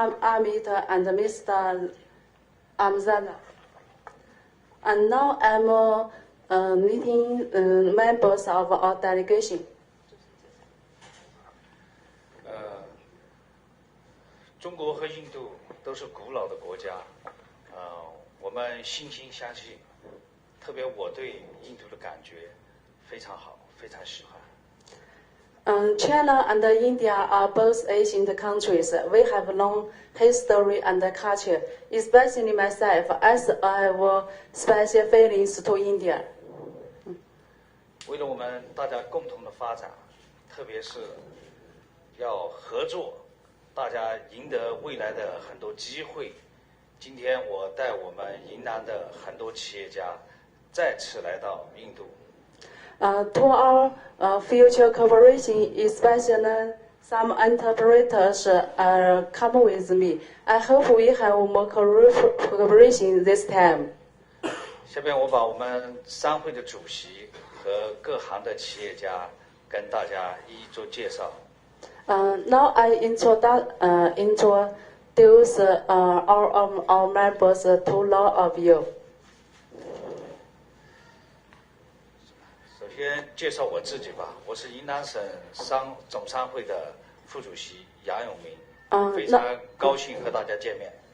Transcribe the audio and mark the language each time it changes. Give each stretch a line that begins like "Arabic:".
English: Amit and Mr. Amzana. And now I'm meeting members of our delegation.
Chinese: 中国和印度都是古老的国家，我们惺惺相惜，特别我对印度的感觉非常好，非常喜欢。
English: China and India are both Asian countries. We have long history and culture, especially myself, as I have special feelings to India.
Chinese: 为了我们大家共同的发展，特别是要合作。大家赢得未来的很多机会。今天我带我们云南的很多企业家再次来到印度。
English: To our future cooperation, especially some interpreters come with me. I hope we have more cooperation this time.
Chinese: 下面我把我们商会的主席和各行的企业家跟大家一一做介绍。
English: Now I introduce our members to all of you.
Chinese: 首先介绍我自己吧，我是云南省总商会的副主席杨永明，非常高兴和大家见面。